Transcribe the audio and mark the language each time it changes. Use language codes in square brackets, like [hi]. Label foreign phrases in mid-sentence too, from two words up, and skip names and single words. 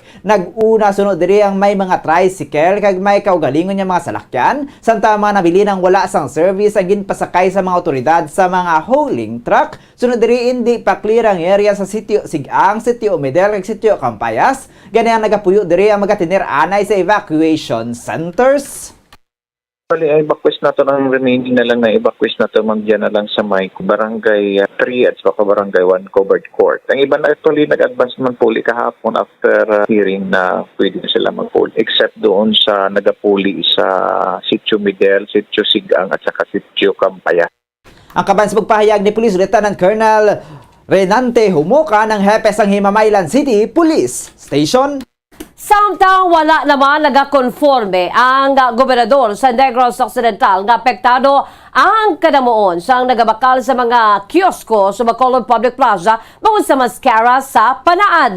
[hil] Naguna sunod diri ang may mga tricycle kag may kaugalingon nga mga salakyan santa mga nabili nang wala sang service ang ginpasakay sa mga otoridad sa mga hauling truck. Sunod diri hindi pa clear ang area sa Sitio Sigang, Sitio Medel kag Sitio Campayas. Gani ang nagapuyo diri ang magatinir anay sa [en] evacuation centers. [tl] Actually, evacuate na to ng remaining na lang na evacuate na to magdiyan na lang sa may Barangay 3 at saka Barangay 1 [en] covered court. [tl] Ang iba na actually nag-advance naman puli kahapon [en] after hearing [tl] na pwede na sila mag-puli. Except doon sa nagapuli sa Sitio Medel, Sitio Sigang at saka Sitio Campaya. [hil] Ang kaban sa pagpahayag ni Police Lieutenant Colonel Renante Humuka ng hepe sang Himamaylan City Police Station. Samtang wala naman nagakonforme ang gobernador sa Negros Occidental nga apektado ang kadamuon sang nagabakal sa mga kiosko sa Bacolod Public Plaza bangod sa maskara sa Panaad.